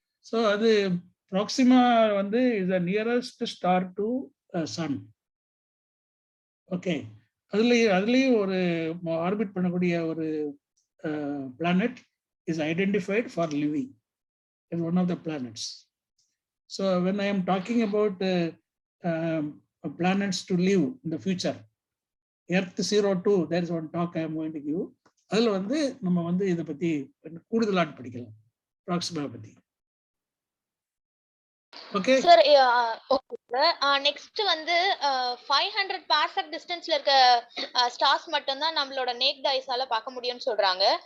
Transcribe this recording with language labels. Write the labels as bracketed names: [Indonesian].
[English] So அது Proxima வந்து is the nearest star to sun. [Tamil] Okay, அதுலேயும் ஒரு ஆர்பிட் பண்ணக்கூடிய ஒரு planet [English] Is identified for living. Is one of the planets. So when I am talking about planets to live in the future, Earth 02, there is one talk I am going to give. [Tamil] அதில் வந்து நம்ம வந்து இதை பற்றி கூடுதலாக படிக்கலாம், Proxima பற்றி. Okay sir. Okay sir. Next வந்து 500 பார்செக் டிஸ்டன்ஸ்ல இருக்க ஸ்டார்ஸ் மட்டும் தான் நம்மளோட நேக்ட் ஐஸால பார்க்க முடியும்னு சொல்றாங்க.